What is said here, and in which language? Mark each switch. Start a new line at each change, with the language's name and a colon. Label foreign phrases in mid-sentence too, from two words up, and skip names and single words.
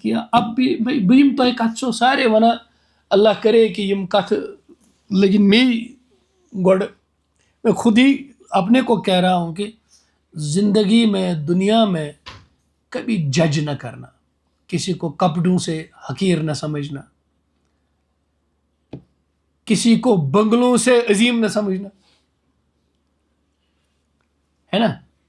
Urdu: کیا اب بھی
Kashmiri: بہٕ یِم تۄہہِ کتھ چھو سارے ونان
Urdu: اللہ کرے کہ
Kashmiri: یِم کتھ
Urdu: لیکن میں گۄڈٕ میں خود ہی اپنے کو کہہ رہا ہوں کہ زندگی میں دنیا میں کبھی جج نہ کرنا کسی کو کپڑوں سے حقیر نہ سمجھنا کسی کو بنگلوں سے عظیم نہ سمجھنا ہے نا.